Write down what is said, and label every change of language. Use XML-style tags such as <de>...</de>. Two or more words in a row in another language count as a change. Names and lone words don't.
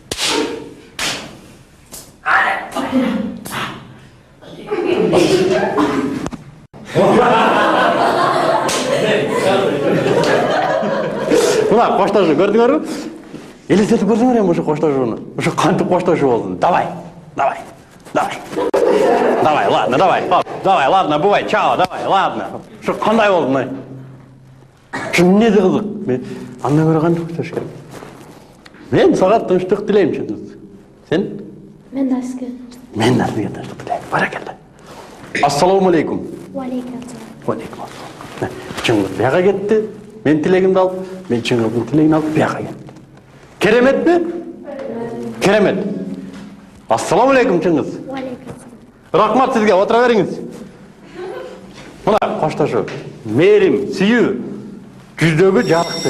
<ky>Мына коштошуу көрдүңөрбү? Элестетип көрсөңөр эми ушу коштошууну. Ушу кантип коштошуу болду?</ky> <ru>Давай. Давай. Давай. Давай, ладно, давай. Давай, ладно, бывай, чао, давай, ладно.</ru> <ky>Ушу кандай болду мына? Ушу эмнеси кызык? Мен андан көрө кантип коштошуш керек? Мен сага тынчтык тилейм, чындыгы. Сен? Мен да сизге. Мен да сизге тынчтык тилейм. Баракалла.</ky> <ar>السلام عليكم. وعليكم السلام. وعليكم السلام.</ar> <ky>Чыңгыз бияка кетти. Мен тилегимди алып, мен Чыңгыздын тилегин алып бияка кеттим. Кереметпи? Керемет.</ky> <ar>السلام عليكم Чыңгыз. وعليكم السلام.</ar> <ky>Рахмат сизге, отура бериңиз. Мына коштошуу. Мээрим, сүйүү, жүздөгү жарыктыр.</ky>